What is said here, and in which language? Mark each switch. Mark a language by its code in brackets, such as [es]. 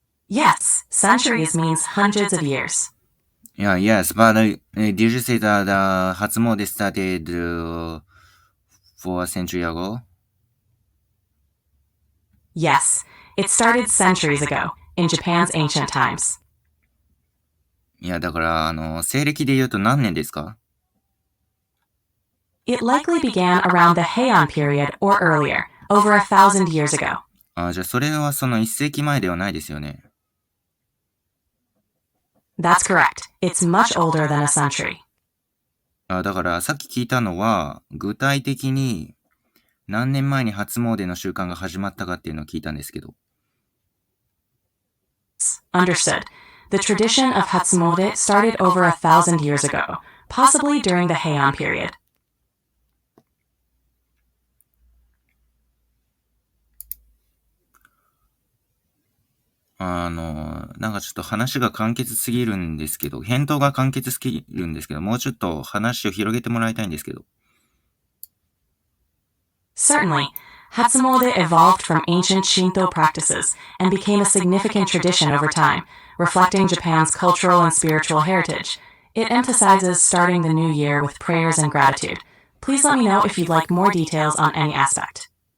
[en] Yes, centuries means hundreds of years. Yes, but did you say that Hatsumode started 4 century ago? Yes, it started centuries ago, in Japan's ancient times. [ja] だから、西暦で言うと何年ですか？ [en] It likely began around the Heian period or earlier, over 1,000 years ago. [ja] じゃあそれはその1世紀前ではないですよね。 [en] That's correct. It's much older than a century. [ja] だからさっき聞いたのは、具体的に何年前に初詣の習慣が始まったかっていうのを聞いたんですけど。 [en] Understood. The tradition of Hatsumode started over 1,000 years ago, possibly during the Heian period. [ja] なんかちょっと話が簡潔すぎるんですけど、返答が簡潔すぎるんですけど、もうちょっと話を広げてもらいたいんですけど。 [en] Certainly, Hatsumode evolved from ancient Shinto practices and became a significant tradition over time, reflecting Japan's cultural and spiritual heritage. It emphasizes starting the new year with prayers and gratitude. Please let me know if you'd like more details on any aspect.